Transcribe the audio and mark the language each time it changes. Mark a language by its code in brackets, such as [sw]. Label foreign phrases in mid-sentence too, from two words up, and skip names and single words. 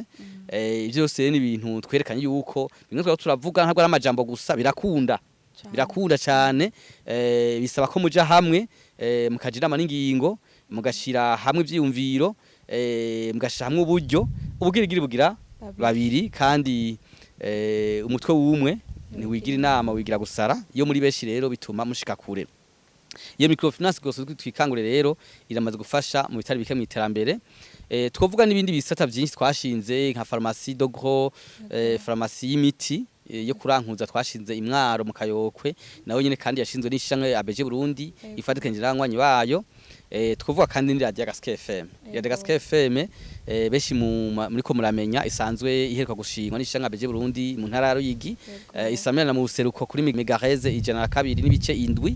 [rn] Ivyo byose ni ibintu twerekanye yuko bimwe turavuga ntabwo ari amajambo gusa birakunda cyane bisaba ko muja hamwe mukajira maningingo mugashira hamwe ivyumviro mugashira hamwe uburyo ubugirigiri bugira babiri kandi umutwe w'umwe ni wigira inama wigira gusara iyo muri beshi rero bituma mushika kure. Iyo microfinance gose twikangure rero iramaze gufasha mu bitari bike mu iterambere. Twovuga n'ibindi bisata byinshi twashinze nka [fr] pharmacie de gros, [rn] pharmacie y'imiti yo kurankuza twashinze imwaro mu Kayokwe nawe nyene kandi yashinzwe n'ishanwe ABG Burundi ifatikanije n'abanywanyi bayo. Twovuga kandi ni radio Agaseke FM. Ya Agaseke FM beshi muri ko muramenya isanzwe iheruka gushingwa n'ishanwe ABG Burundi mu ntara ya Ruyigi isamira mu buseruko kuri megahertz ijana na kabiri n'ibice indwi.